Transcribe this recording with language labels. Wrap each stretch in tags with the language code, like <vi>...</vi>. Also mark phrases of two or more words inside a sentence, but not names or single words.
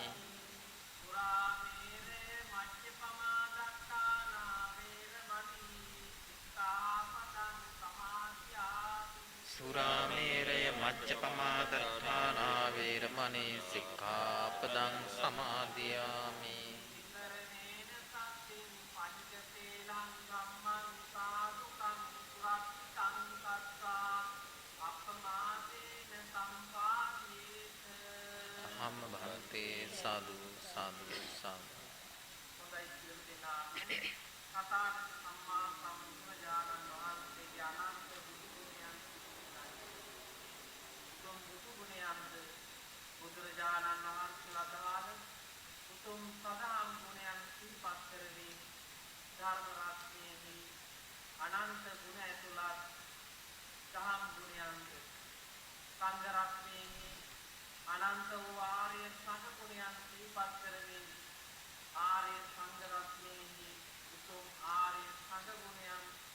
<pi>සුරාමේරය මච්චපමා දත්තානා වේරමණී සික්ඛාපදං සමාදියාමි අහම්ම භන්තේ සාදු සාදු සාදු</pi> <si>හොඳයි සියලු දෙනා තථාගත සම්මා සම්බුදුරජාණන් වහන්සේගේ අනන්ත බුදු ගුණයන් උතුම් බුදු ගුණයන්ද බුදුරජාණන් වහන්සේලා දහාල උතුම් සදාම් ගුණයන් සිහිපත් කරමින් ධර්ම රත්නයේදී අනන්ත ගුණ ඇතුළත් දහම් ගුණයන්ද සංඝ රත්නයේහි අනන්ත වූ ආර්ය සංඝ ගුණයන් සිහිපත් කරමින් ආර්ය සංඝ රත්නයේහි උතුම් ආර්ය සංඝ ගුණයන්</si>